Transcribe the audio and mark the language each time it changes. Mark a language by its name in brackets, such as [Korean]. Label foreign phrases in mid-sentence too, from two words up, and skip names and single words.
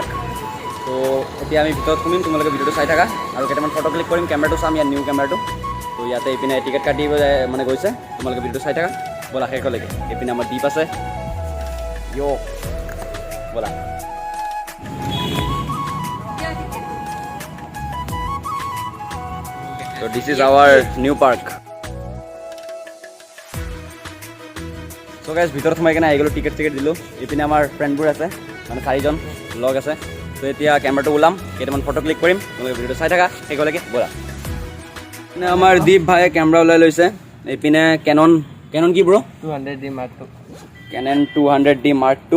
[Assamese] तो এতিয়া আমি ভিতৰত শুনিম তোমালোকে ভিডিওটো চাই থাকা আৰু কেইটামান ফটো ক্লিক কৰিম কেমেৰাটো চাম ইয়াৰ নিউ কেমেৰাটো। তো ইয়াতে ইপিনে টিকেট কাটিব মানে গৈছে তোমালোকে ভিডিওটো চাই থাকা বলা শেষলৈকে। ইপিনে আমাৰ দ্বীপ আছে ইয়ো বলা। [English] তো this is our new park. [Assamese] तो गाइस ভিতৰত সোমাই কেনে আহি গলো টিকেট দিলো। ইপিনে আমাৰ ফ্ৰেণ্ডবোৰ আছে মানে 4জন লগ আছে। তো এতিয়া কেমেৰাটো ওলাম কেইটামান ফটো ক্লিক কৰিম তোমালোকে ভিডিওটো চাই থাকা শেষলৈকে বলা। ইপিনে আমাৰ দীপ ভাই কেমেৰা ওলাই লৈছে। ইপিনে কেনন কি ব্ৰো 200D Mark II কেনন 200D Mark II।